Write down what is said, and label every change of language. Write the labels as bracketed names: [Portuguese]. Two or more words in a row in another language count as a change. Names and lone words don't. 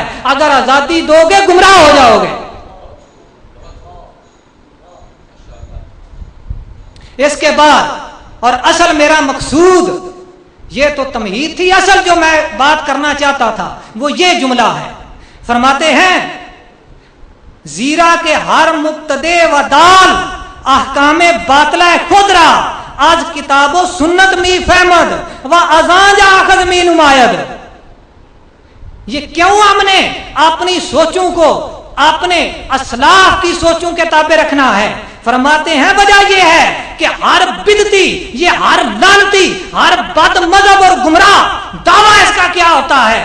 [Urdu] اگر آزادی دو گے گمراہ ہو جاؤ گے۔ اس کے بعد اور اصل میرا مقصود، یہ تو تمہید تھی، اصل جو میں بات کرنا چاہتا تھا وہ یہ جملہ ہے۔ فرماتے ہیں [Persian] زیرا کے ہر مبتدع و دال احکام باطلہ خودرا آج کتاب و سنت می فہمد و ازاں جا اخذ می نماید۔ [Urdu] یہ کیوں ہم نے اپنی سوچوں کو اپنے اسلاف کی سوچوں کے تابع رکھنا ہے؟ فرماتے ہیں وجہ یہ ہے کہ ہر بدعتی، یہ ہر لعنتی، ہر بد مذہب اور گمراہ دعویٰ اس کا کیا ہوتا ہے؟